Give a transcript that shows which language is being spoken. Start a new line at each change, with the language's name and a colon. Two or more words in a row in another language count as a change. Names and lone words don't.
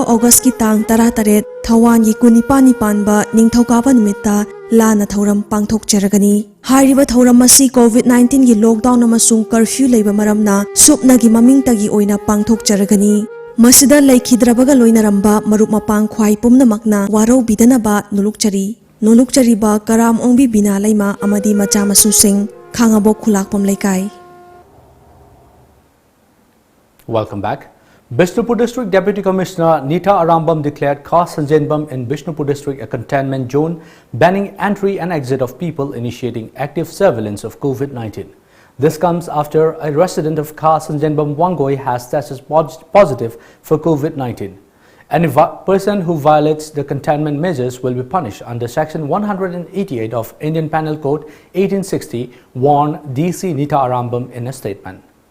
Manipuri: August ki tang tarataret Thawan gi kunipani panba ningthokapa numita lana thauram pangthok jaragani hairiba thauram masi COVID-19 gi lockdown amasung curfew leiba maramna supna gi maming tagi oina pangthok jaragani masida leikhidrabaga loinaramba marup mapang khwai pumnamakna warau bidanaba nulukchari ba karam ongbi bina leima amadi macha masu sing khangabo khulakpam laikai.
English: Welcome back. Bishnupur District Deputy Commissioner Nita Arambam declared Khas Sanjainbam in Bishnupur District a containment zone, banning entry and exit of people initiating active surveillance of COVID-19. This comes after a resident of Khas Sanjainbam Wangoi has tested positive for COVID-19. Any person who violates the containment measures will be punished under Section 188 of Indian Penal Code 1860, warned DC Nita Arambam in a statement.